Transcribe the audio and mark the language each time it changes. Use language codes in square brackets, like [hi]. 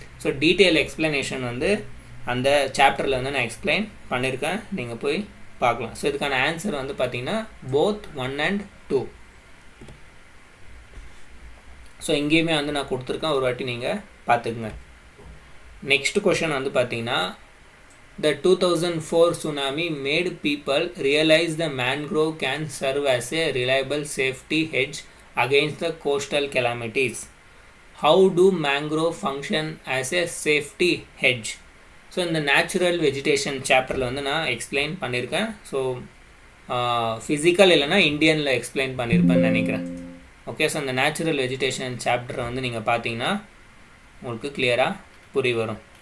[ta] So detail explanation வந்து அந்த சாப்டரில் வந்து நான் எக்ஸ்பிளைன் பண்ணியிருக்கேன், நீங்கள் போய் பார்க்கலாம். ஸோ இதுக்கான ஆன்சர் வந்து பார்த்திங்கன்னா போத் 1 and 2. ஸோ இங்கேயுமே வந்து நான் கொடுத்துருக்கேன், ஒரு வாட்டி நீங்கள் பார்த்துக்குங்க. நெக்ஸ்ட் கொஷன் வந்து பார்த்திங்கன்னா [en] the 2004 tsunami made people realize the mangrove can serve as a reliable safety hedge against the coastal calamities. How do mangrove function as a safety hedge? [ta] So இந்த நேச்சுரல் வெஜிடேஷன் சாப்டரில் வந்து நான் explain பண்ணியிருக்கேன். So physical இல்லைனா இந்தியனில் explain பண்ணியிருப்பேன்னு நினைக்கிறேன். Okay, so இந்த natural vegetation சாப்டரை வந்து நீங்கள் பார்த்தீங்கன்னா உங்களுக்கு கிளியராக புரிய வரும்.